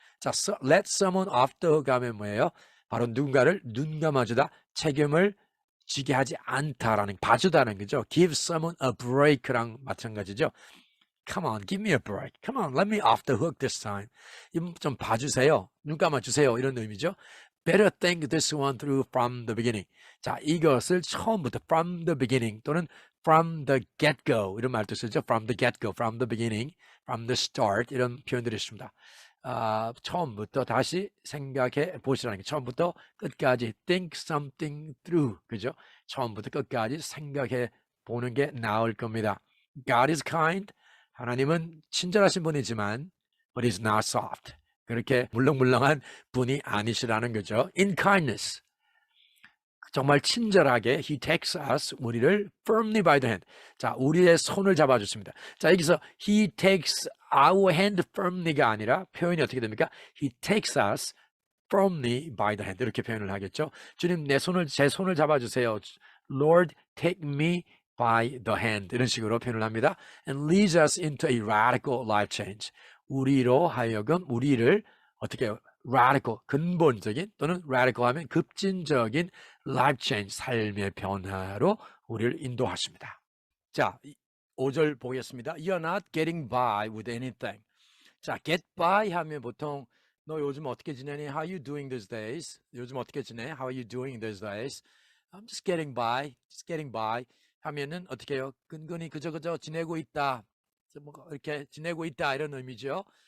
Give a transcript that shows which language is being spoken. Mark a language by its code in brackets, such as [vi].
[ko] 자, [en] let someone off the hook [ko] 하면 뭐예요? 바로 누군가를 눈 감아주다, 책임을 지게 하지 않다라는, 봐주다는 거죠. [en] Give someone a break랑 마찬가지죠. Come on, give me a break. Come on, let me off the hook this time. [ko] 좀 봐주세요. 눈 감아주세요. 이런 의미죠. [en] Better think this one through from the beginning. [ko] 자, 이것을 처음부터 [en] from the beginning [ko] 또는 from the get-go 이런 말도 쓰죠. [en] From the get-go, from the beginning, from the start 이런 표현들이 있습니다. [ko] 처음부터 다시 생각해 보시라는 게 처음부터 끝까지 think something through 그죠? 처음부터 끝까지 생각해 보는 게 나을 겁니다. [en] God is kind. [ko] 하나님은 친절하신 분이지만 [en] but he's not soft. [ko] 그렇게 물렁물렁한 분이 아니시라는 거죠. [en] In kindness. [ko] 정말 친절하게 [en] he takes us 우리를 firmly by the hand. [ko] 자, 우리의 손을 잡아줬습니다. 자, 여기서 [en] he takes our hand firmly [ko] 가 아니라 표현이 어떻게 됩니까? [en] He takes us firmly by the hand 이렇게 표현을 하겠죠. [ko] 주님 제 손을 잡아주세요. [en] Lord, take me by the hand 이런 식으로 표현을 합니다. And leads us into a radical life change. [ko] 우리로 하여금 우리를 어떻게 radical 근본적인 또는 radical 하면 급진적인 life change 삶의 변화로 우리를 인도하십니다. 자, 5절 보겠습니다. [en] You're not getting by with anything. [ko] 자, get by 하면 보통 너 요즘 어떻게 지내니? [en] How are you doing these days? [ko] 요즘 어떻게 지내? [en] How are you doing these days? I'm just getting by. Just getting by. [ko] 하면은 어떻게 해요? 근근히 그저 지내고 있다. 뭐 이렇게 지내고 있다 이런 의미죠.